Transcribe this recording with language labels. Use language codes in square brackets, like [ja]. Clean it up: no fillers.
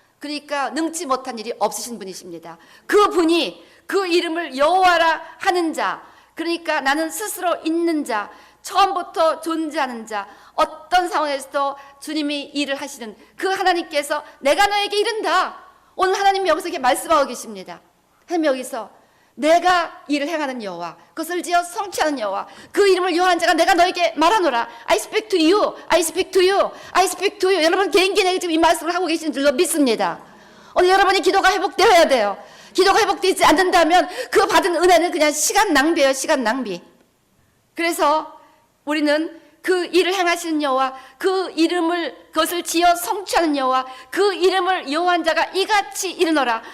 [ko] 그러니까 능치 못한 일이 없으신 분이십니다. 그 분이 그 이름을 여호와라 하는 자, 그러니까 나는 스스로 있는 자, 처음부터 존재하는 자, 어떤 상황에서도 주님이 일을 하시는 그 하나님께서 내가 너에게 이른다. 오늘 하나님이 여기서 이렇게 말씀하고 계십니다. 하나님 여기서 내가 일을 행하는 여호와, 그것을 지어 성취하는 여호와, 그 이름을 여호와한 자가 내가 너에게 말하노라. [en] I speak to you, I speak to you, I speak to you. [ko] 여러분 개인에게 지금 이 말씀을 하고 계시는 줄로 믿습니다. 오늘 여러분이 기도가 회복되어야 돼요. 기도가 회복되지 않는다면 그 받은 은혜는 그냥 시간 낭비예요. 시간 낭비. 그래서 우리는 그 일을 행하시는 여호와, 그 이름을 그것을 지어 성취하는 여호와, 그 이름을 여호와한 자가 이같이 이르노라.